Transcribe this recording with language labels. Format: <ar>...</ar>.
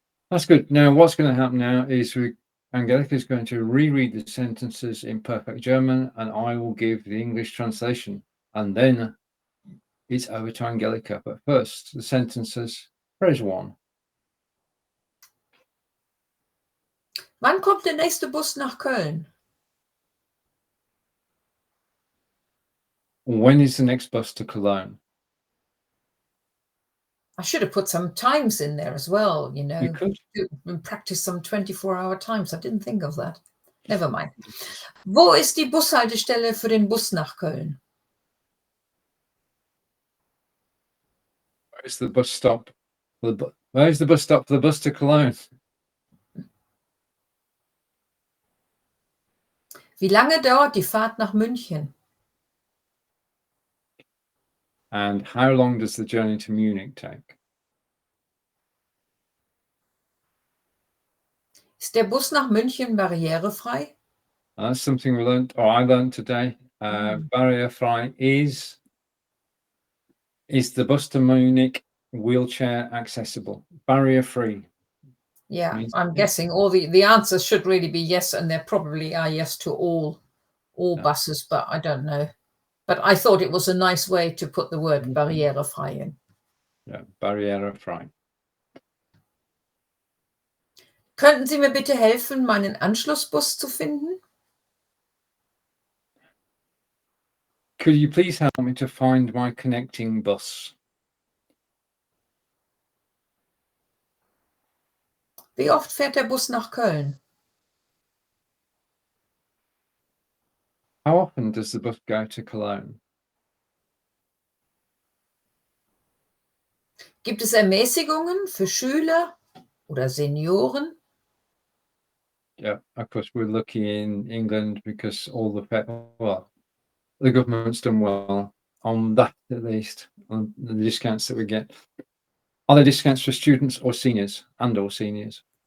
<en>That's good. Now, what's going to happen now is Angelika is going to reread the sentences in perfect German, and I will give the English translation. And then it's over to Angelika. But first, the sentences. Phrase 1.</en> <de>Wann kommt der nächste Bus nach Köln?</de> <en>When is the next bus to Cologne? I should have put some times in there as well, you know. You could. And practice some 24-hour times. I didn't think of that. Never mind.</en> <de>Wo ist die Bushaltestelle für den Bus nach Köln?</de> <en>Where's the bus stop? Where's the bus stop for the bus to Cologne?</en> <de>Wie lange dauert die Fahrt nach München?</de> <en>And how long does the journey to Munich take?</en> <de>Ist der Bus nach München barrierefrei?</de> <en>That's something we learned, or I learned today. Barrierefrei is Is the bus to Munich wheelchair accessible? Barrier free. Yeah, I'm guessing all the answers should really be yes, and there probably are yes to all buses, but I don't know. But I thought it was a nice way to put the word barrierefrei in. Yeah, barrierefrei.</en> <de>Könnten Sie mir bitte helfen, meinen Anschlussbus zu finden?</de> <en>Could you please help me to find my connecting bus?</en> <de>Wie oft fährt der Bus nach Köln?</de> <en>How often does the bus go to Cologne?</en> <de>Gibt es Ermäßigungen für Schüler oder Senioren?</de> <en>Yeah, of course, we're lucky in England because all the the government's done well on that, at least, on the discounts that we get. Are there discounts for students or seniors or seniors?</en>